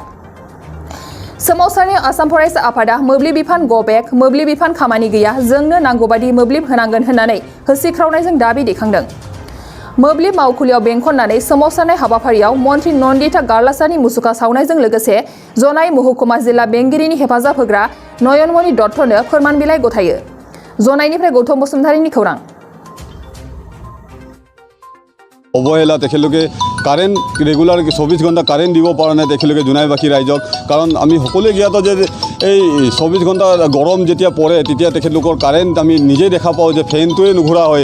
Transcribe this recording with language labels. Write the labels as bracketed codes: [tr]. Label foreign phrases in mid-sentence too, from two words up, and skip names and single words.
[brx] सोमावसारनायाव आसाम फरायसा आफादा मोब्लिब बिफान गो बेक, मोब्लिब बिफान खामानि गैया, जोंनो नांगौबादि मोब्लिब होनांगोन होननानै होसिख्रावनायजों दाबि दैखांदों। मोब्लिब मावखुलियाव बेंखननानै सोमावसारनाय हाबाफारियाव मन्त्रि नन्दिता गार्लासानि मुसुखा सावनायजों लोगोसे जनाय महकुमा जिल्ला बेंगिरिनि हेफाजाब होग्रा नयनमणि दत्तनो फोरमान बिलाइ गथायो। जनायनिफ्राय गौतम बसुमतारीनि खौरां। [as] অবহেলা তেখেতলোকে কারেন্ট রেগুলার 24 ঘণ্টা কারেন্ট দিব পৰা নাই তেখেতলোকে জোনাইবাসী ৰাইজক। কাৰণ আমি সকলোৱে জ্ঞাত যে এই 24 ঘণ্টা গৰম যেতিয়া পৰে তেতিয়া তেখেতলোকৰ কাৰেণ্ট আমি নিজেই দেখা পাওঁ যে ফেনটোৱে নুঘূৰা হয়।